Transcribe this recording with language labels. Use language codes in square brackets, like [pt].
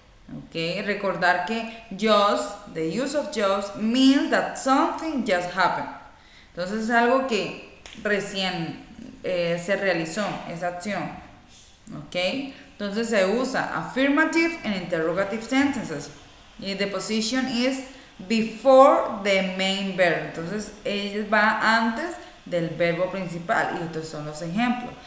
[en] Ok, [es] recordar que [en] just, the use of just means that something just happened. [es] Entonces es algo que recién se realizó, esa acción. [en] Ok, [es] entonces se usa [en] affirmative and interrogative sentences. Y the position is before the main verb. [es] Entonces él va antes del verbo principal y estos son los ejemplos.